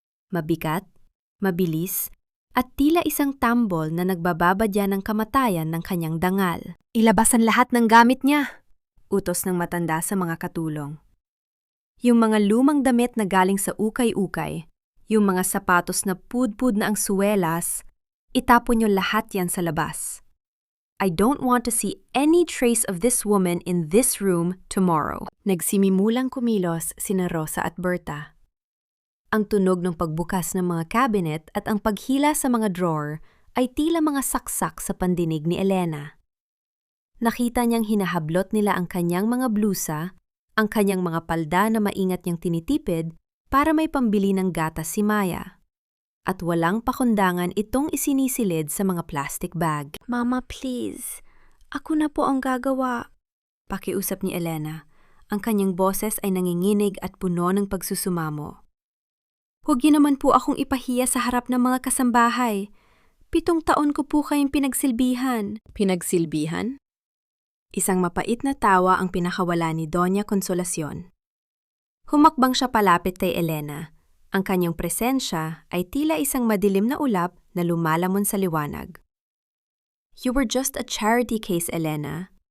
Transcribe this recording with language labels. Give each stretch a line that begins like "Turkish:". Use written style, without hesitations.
Filipino: Mabigat, mabilis, at tila isang tambol na nagbababadya ng kamatayan ng kanyang dangal. Ilabas ang lahat ng gamit niya, utos ng matanda sa mga katulong. Yung mga lumang damit na galing sa ukay-ukay, yung mga sapatos na pudpud na ang suwelas, itapon niyo lahat yan sa labas.
English: I don't want to see any trace of this woman in this room tomorrow.
Filipino: Nagsimimulang kumilos sina Rosa at Berta. Ang tunog ng pagbukas ng mga cabinet at ang paghila sa mga drawer ay tila mga saksak sa pandinig ni Elena. Nakita niyang hinahablot nila ang kanyang mga blusa, ang kanyang mga palda na maingat niyang tinitipid para may pambili ng gatas si Maya. At walang pakundangan itong isinisilid sa mga plastic bag. Mama, please. Ako na po ang gagawa. Pakiusap ni Elena. Ang kanyang boses ay nanginginig at puno ng pagsusumamo. Huwag niyo naman po akong ipahiya sa harap ng mga kasambahay. 7 taon ko po kayong pinagsilbihan. Pinagsilbihan? Isang mapait na tawa ang pinakawala ni Doña Consolacion. Humakbang siya palapit kay Elena. Ang kanyang presensya ay tila isang madilim na ulap na lumalamon sa liwanag.
English: You were just a charity case, Elena.